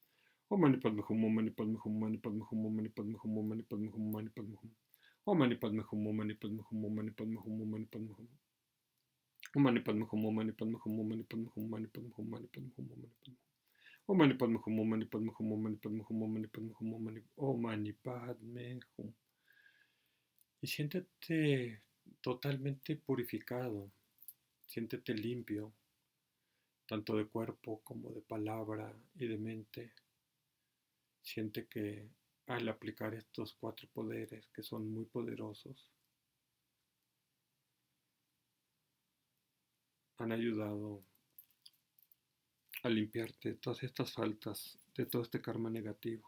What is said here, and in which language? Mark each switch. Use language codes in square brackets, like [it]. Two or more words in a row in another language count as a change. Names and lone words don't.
[sa] Om Mani Padme Hum, Om Mani Padme Hum, Om Mani Padme Hum, Om Mani Padme Hum, Om Mani Padme Hum, Om Mani Padme Hum. Om Mani Padme Hum, Om Mani Padme Hum, Om Mani Padme Hum, Om Mani Padme Hum. Om Mani Padme Hum, Om Mani Padme Hum, Om Mani Padme Hum, Om Mani Padme Hum, Om Mani Padme Hum, Om Mani Padme Hum. Om Mani Padme Hum, Om Mani Padme Hum, Om Mani Padme Hum, Om Mani Padme Hum, Om Mani Padme Hum. [es] Y siéntete totalmente purificado, siéntete limpio tanto de cuerpo como de palabra y de mente. Siente que al aplicar estos 4 poderes, que son muy poderosos, han ayudado a limpiarte todas estas faltas, de todo este karma negativo.